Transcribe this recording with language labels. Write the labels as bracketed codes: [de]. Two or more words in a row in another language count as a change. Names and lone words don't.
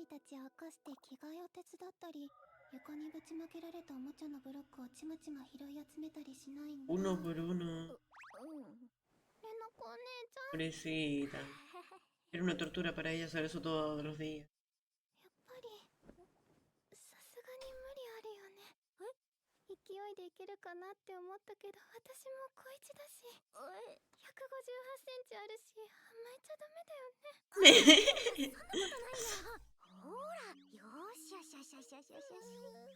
[ja] ち明かして着替えを手伝ったり、床にぶちまけられたおもちゃのブロックをちまちま拾い集めたりしないんだ。 Uno por uno. レナ子お姉ちゃん、 [es] Pobrecita. Era una tortura para ella hacer eso todos los días. [ja] やっぱりさすがに無理あるよね。勢いでいけるかなって思ったけど、私も小一だし、158センチあるし、甘えちゃダメだよね。ほら、よーしよしよしよしよしよしよし。